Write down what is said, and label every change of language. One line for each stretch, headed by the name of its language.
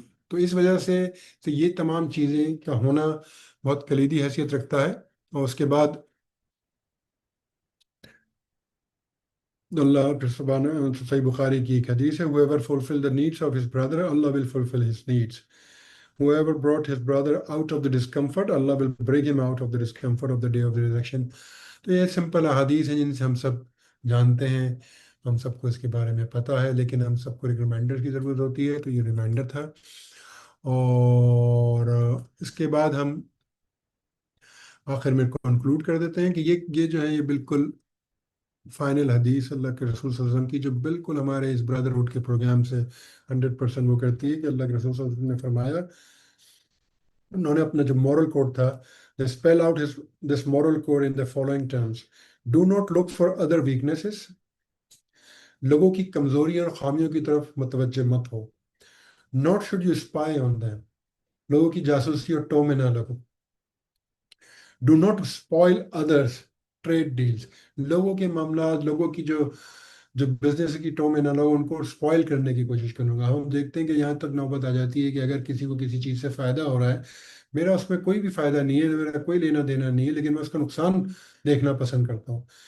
Urdu: تو اس وجہ سے یہ تمام چیزیں کا ہونا بہت کلیدی حیثیت رکھتا ہے. اور اس کے بعد اللہ سبحانہ صحیح بخاری کی ایک حدیث ہے
English: whoever fulfill the needs of his brother Allah will fulfill his needs. Whoever brought his brother out of the discomfort Allah will bring him out of the discomfort of the day of the resurrection.
Urdu: تو یہ simple احادیث ہیں جن سے ہم سب جانتے ہیں، ہم سب کو اس کے بارے میں پتہ ہے، لیکن ہم سب کو ایک ریمائنڈر کی ضرورت ہوتی ہے. تو یہ ریمائنڈر تھا. اور اس کے بعد ہم آخر میں کنکلوڈ کر دیتے ہیں کہ یہ جو ہے یہ بالکل فائنل حدیث اللہ کے رسول صلی اللہ علیہ وسلم کی جو بالکل ہمارے اس برادرہڈ کے پروگرام سے 100% وہ کرتی ہے کہ اللہ کے رسول صلی اللہ علیہ وسلم نے فرمایا، انہوں نے اپنا جو مورل کوڈ تھا
English: they spell out this moral code in the following terms: do not look for other weaknesses.
Urdu: لوگوں کی کمزوریوں اور خامیوں کی طرف متوجہ مت ہو.
English: not should you spy on them.
Urdu: لوگوں کی جاسوسی اور ٹو میں نہ لگو.
English: do not spoil others trade deals.
Urdu: لوگوں کے معاملات، لوگوں کی جو بزنس کی ٹو میں نہ لوگ ان کو اسپوائل کرنے کی کوشش کروں گا. ہم دیکھتے ہیں کہ یہاں تک نوبت آ جاتی ہے کہ اگر کسی کو کسی چیز سے فائدہ ہو رہا ہے، میرا اس میں کوئی بھی فائدہ نہیں ہے، میرا کوئی لینا دینا نہیں ہے، لیکن میں اس کا نقصان دیکھنا پسند کرتا ہوں.